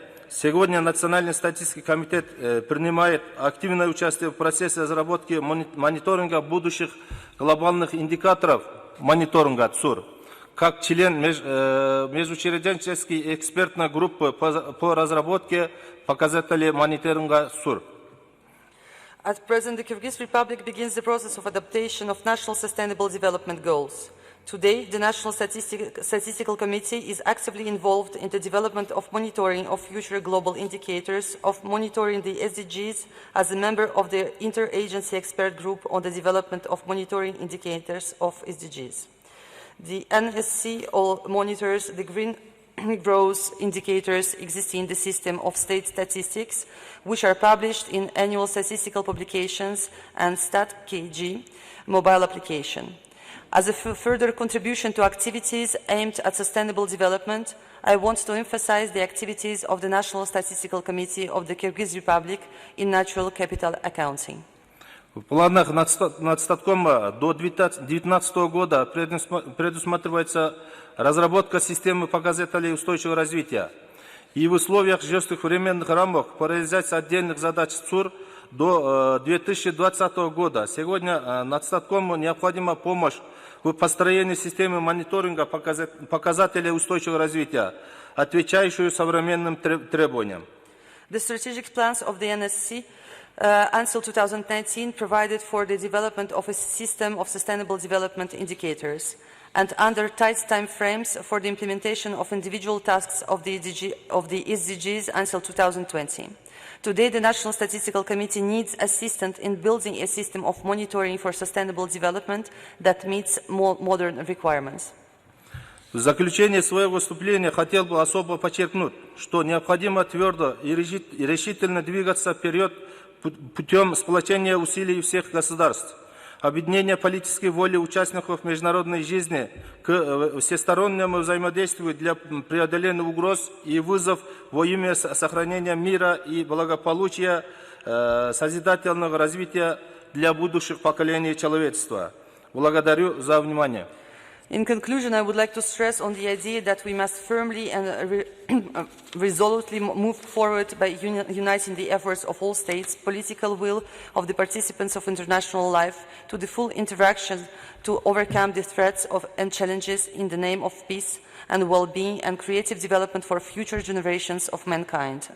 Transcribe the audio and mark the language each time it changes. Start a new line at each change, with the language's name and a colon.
Russian: Сегодня Национальный статистический комитет принимает активное участие в процессе разработки мониторинга будущих глобальных индикаторов мониторинга ЦУР, как член межучрежденческой экспертной группы по разработке показателей мониторинга ЦУР.
English: At present, the Kyrgyz Republic begins the process of adaptation of national sustainable development goals. Today, the National Statistical Committee is actively involved in the development of monitoring of future global indicators, of monitoring the SDGs as a member of the Interagency Expert Group on the development of monitoring indicators of SDGs. The NSC monitors the green growth indicators existing in the system of state statistics, which are published in annual statistical publications and StatKG mobile application. As a further contribution to activities aimed at sustainable development, I want to emphasize the activities of the National Statistical Committee of the Kyrgyz Republic in natural capital accounting.
Russian: В планах Нацстаткома до 2019 года предусматривается разработка системы показателей устойчивого развития. И в условиях жестких временных рамок по реализации отдельных задач ЦУР до 2020 года. Сегодня Нацстаткому необходима помощь в построении системы мониторинга показателей устойчивого развития, отвечающую современным требованиям.
English: The strategic plans of the NSC until 2019 provided for the development of a system of sustainable development indicators and under tight time frames for the implementation of individual tasks of the SDGs until 2020. Today, the National Statistical Committee needs assistance in building a system of monitoring for sustainable development that meets more modern requirements.
Russian: В заключение своего выступления хотел бы особо подчеркнуть, что необходимо твердо и решительно двигаться вперед путем сплочения усилий всех государств, объединения политической воли участников международной жизни к всестороннему взаимодействию для преодоления угроз и вызов во имя сохранения мира и благополучия, созидательного развития для будущих поколений человечества. Благодарю за внимание.
English: In conclusion, I would like to stress on the idea that we must firmly and resolutely move forward by uniting the efforts of all states, political will of the participants of international life, to the full interaction to overcome the threats and challenges in the name of peace and well-being and creative development for future generations of mankind.